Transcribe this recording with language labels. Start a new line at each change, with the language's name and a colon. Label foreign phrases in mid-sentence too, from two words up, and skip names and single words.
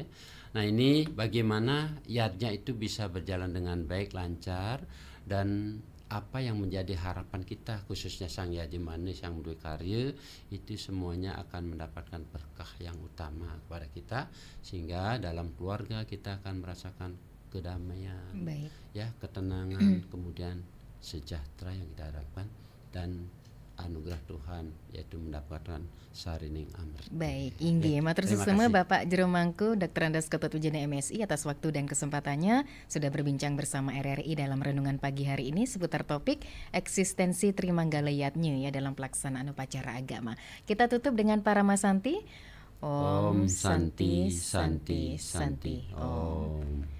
Indonesian: Nah ini bagaimana yadnya itu bisa berjalan dengan baik, lancar, dan apa yang menjadi harapan kita khususnya Sang Yaji Manis yang dua karya itu semuanya akan mendapatkan berkah yang utama kepada kita, sehingga dalam keluarga kita akan merasakan kedamaian, ya ketenangan, kemudian sejahtera yang kita harapkan, dan anugerah Tuhan yaitu mendapatkan sarining amrit. Baik,
Balinese: inggih matur suwun
Indonesian: Bapak Jero Mangku Dr. Andes Ketut Ujana MSI atas waktu dan kesempatannya sudah berbincang bersama RRI dalam renungan pagi hari ini seputar topik eksistensi Trimanggala Yadnya ya dalam pelaksanaan upacara agama. Kita tutup dengan Paramasanti.
Sanskrit: Om Santi Santi Santi Om.